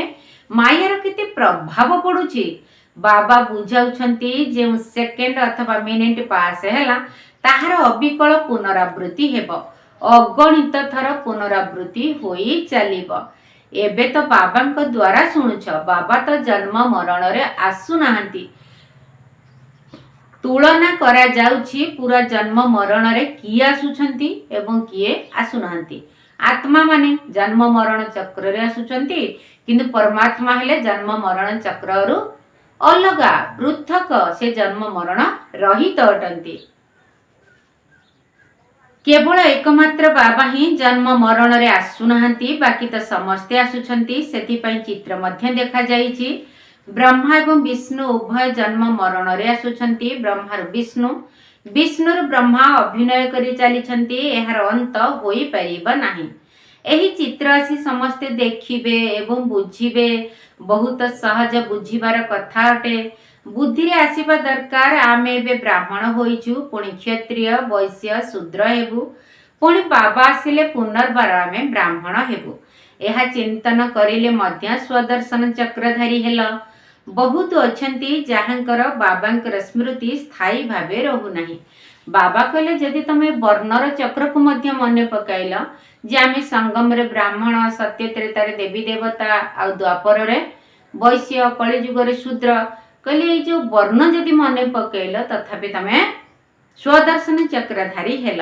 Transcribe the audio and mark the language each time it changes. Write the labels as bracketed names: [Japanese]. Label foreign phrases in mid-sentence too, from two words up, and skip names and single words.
[Odia] ମାୟାର କେତେ ପ୍ରଭାବ ପଡୁଛି। ବାବା ବୁଝାଉଛନ୍ତି ଯେ ସେକେଣ୍ଡ ଅଥବା ମିନିଟ ପାସ ହେଲା ତାହାର ଅବିକଳ ପୁନରାବୃତ୍ତି ହେବ, ଅଗଣିତ ଥର ପୁନରାବୃତ୍ତି ହୋଇ ଚାଲିବ। ଏବେ ତ ବାବାଙ୍କ ଦ୍ୱାରା ଶୁଣୁଛ, ବାବା ତ ଜନ୍ମ ମରଣରେ ଆସୁ ନାହାନ୍ତି। ତୁଳନା କରାଯାଉଛି ପୂରା ଜନ୍ମ ମରଣରେ କିଏ ଆସୁଛନ୍ତି ଏବଂ କିଏ ଆସୁ ନାହାନ୍ତି। ଆତ୍ମାମାନେ ଜନ୍ମ ମରଣ ଚକ୍ରରେ ଆସୁଛନ୍ତି, କିନ୍ତୁ ପରମାତ୍ମା ହେଲେ ଜନ୍ମ ମରଣ ଚକ୍ରରୁ ଅଲଗା ପୃଥକ, ସେ ଜନ୍ମ ମରଣ ରହିତ ଅଟନ୍ତି। କେବଳ ଏକମାତ୍ର ବାବା ହିଁ ଜନ୍ମ ମରଣରେ ଆସୁ ନାହାନ୍ତି, ବାକି ତ ସମସ୍ତେ ଆସୁଛନ୍ତି। ସେଥିପାଇଁ ଚିତ୍ର ମଧ୍ୟ ଦେଖାଯାଇଛି। ବ୍ରହ୍ମା ଏବଂ ବିଷ୍ଣୁ ଉଭୟ ଜନ୍ମ ମରଣରେ ଆସୁଛନ୍ତି। ବ୍ରହ୍ମାର ବିଷ୍ଣୁ, ବିଷ୍ଣୁର ବ୍ରହ୍ମା ଅଭିନୟ କରି ଚାଲିଛନ୍ତି, ଏହାର ଅନ୍ତ ହୋଇ ପାରିବ ନାହିଁ। ଏହି ଚିତ୍ର ଆସି ସମସ୍ତେ ଦେଖିବେ ଏବଂ ବୁଝିବେ। ବହୁତ ସହଜ ବୁଝିବାର କଥା ଅଟେ। ବୁଦ୍ଧିରେ ଆସିବା ଦରକାର। ଆମେ ଏବେ ବ୍ରାହ୍ମଣ ହୋଇଛୁ, ପୁଣି କ୍ଷତ୍ରିୟ ବୈଶ୍ୟ ଶୂଦ୍ର ହେବୁ, ପୁଣି ବାବା ଆସିଲେ ପୁନର୍ବାର ଆମେ ବ୍ରାହ୍ମଣ ହେବୁ। ଏହା ଚିନ୍ତନ କରିଲେ ମଧ୍ୟ ସ୍ୱଦର୍ଶନ ଚକ୍ରଧାରୀ ହେଲା। ବହୁତ ଅଛନ୍ତି ଯାହାଙ୍କର ବାବାଙ୍କର ସ୍ମୃତି ସ୍ଥାୟୀ ଭାବେ ରହୁ ନାହିଁ। ବାବା କହିଲେ ଯଦି ତମେ ବର୍ଣ୍ଣର ଚକ୍ରକୁ ମଧ୍ୟ ମନେ ପକାଇଲ ଯେ ଆମେ ସଙ୍ଗମରେ ବ୍ରାହ୍ମଣ, ସତ୍ୟ ତ୍ରେତାରେ ଦେବୀ ଦେବତା, ଆ ଦ୍ୱାପରରେ ବୈଶ୍ୟ, କଳି ଯୁଗରେ ଶୂଦ୍ର, କହିଲେ ଏ ଯୋ ବର୍ଣ୍ଣ ଯଦି ମନେ ପକାଇଲ ତଥାପି ତମେ ସ୍ୱଦର୍ଶନ ଚକ୍ରଧାରୀ ହେଲ।